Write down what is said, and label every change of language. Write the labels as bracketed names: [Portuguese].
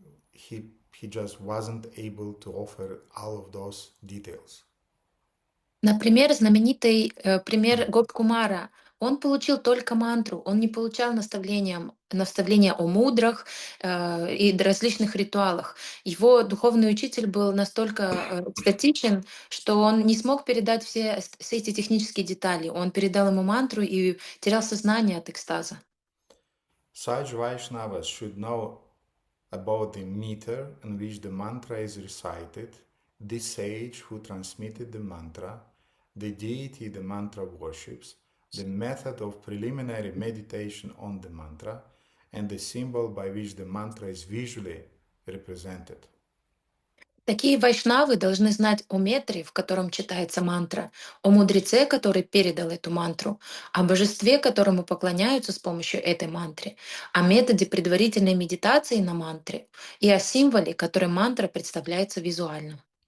[English] He just wasn't able to offer all of those details. [Russian] Например, знаменитый пример Гопкумара. Он получил только мантру, он не получал наставления о мудрах и различных ритуалах. Его духовный учитель был настолько экстатичен, что он не смог передать все эти технические детали. Он передал ему мантру и терял сознание от экстаза. [English] Such Vaishnavas should know about the meter in which the mantra is recited, the sage who transmitted the mantra, the deity the mantra worships, the method of preliminary meditation on the mantra, and the symbol by which the mantra is visually represented. [Russian] Такие вайшнавы должны знать о метре, в котором читается мантра, о мудреце, который передал эту мантру, о божестве, которому поклоняются с помощью этой мантры, о методе предварительной медитации на мантре и о символе, который мантра представляется визуально.